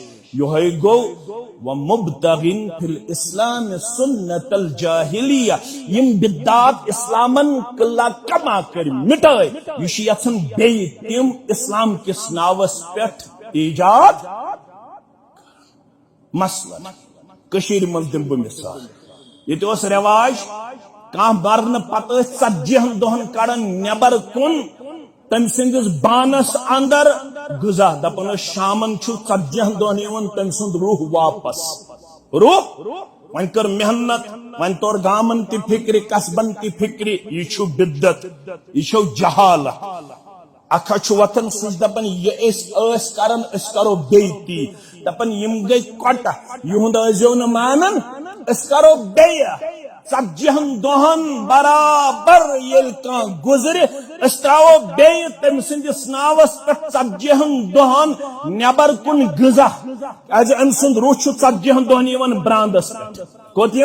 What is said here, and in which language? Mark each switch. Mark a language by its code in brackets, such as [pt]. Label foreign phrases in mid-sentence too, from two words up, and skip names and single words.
[ks] یہ گو [ar] وَمُبْتَغٍ فِي الْإِسْلَامِ سُنَّةَ الْجَاهِلِيَّةِ، [ks] یم بدعات اسلامن کلا کما کر مٹائے، یہ یژن بی تم اسلام کس ناوس پٹھ ایجاد. مثلا کشیر مز دم بہ مثال، یہ اس رواج کان مرن پتہ 40 دہن کڑن نبر کن تم سندس بانس اندر غذا، دپن شامن 40 دہن یون تم سند روح واپس. روح ون کر محنت، ون طور گامن تی فکری، قصبن تی فکری، یہ بدت، یہ جہالت. اکھا وتن سج دپن یہ اس کرن اس کرو بیتی، دپن یم گئی کٹا یہند ازیو ن مانن اس کرو بیا. 40 دہن برابر یل کان گزر اس تراو بی تم سندس ناوس پہ 40 دہن نبر کن غذا، کیازِ ام سند روح 40 دہن یوان براندس پہ.